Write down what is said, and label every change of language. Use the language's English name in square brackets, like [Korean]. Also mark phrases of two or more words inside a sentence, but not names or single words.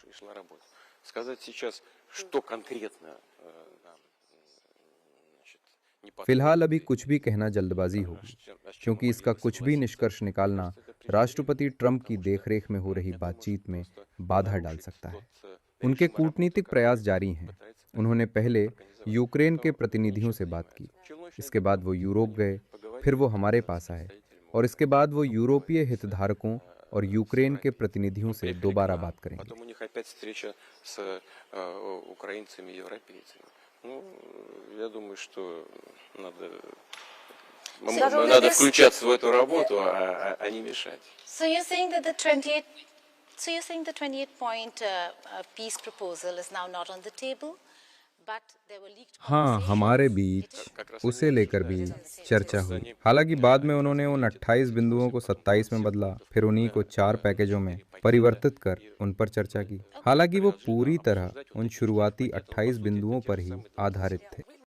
[Hindi] फिलहाल अभी कुछ भी कहना जल्दबाजी होगी, क्योंकि इसका कुछ भी निष्कर्ष निकालना राष्ट्रपति ट्रंप की देखरेख में हो रही बातचीत में बाधा डाल सकता है। उनके कूटनीतिक प्रयास जारी हैं। उन्होंने पहले यूक्रेन के प्रतिनिधियों से बात की, इसके बाद वो यूरोप गए, फिर वो हमारे पास आए, और इसके बाद वो यूरोपीय हितधारकों और यूक्रेन के प्रतिनिधियों से दोबारा बात करेंगे। [Russian] Надо включаться в эту работу, а не мешать. [English] So you're saying that the 28-point peace proposal is now not on the table, but there were leaked. [Hindi] हाँ, हमारे बीच उसे लेकर भी चर्चा हुई। हालांकि बाद में उन्होंने उन 28 बिंदुओं को 27 में बदला, फिर उन्हीं को 4 पैकेजों में परिवर्तित कर उन पर चर्चा की। हालांकि वो पूरी तरह उन शुरुआती 28 बिंदुओं पर ही आधारित थे।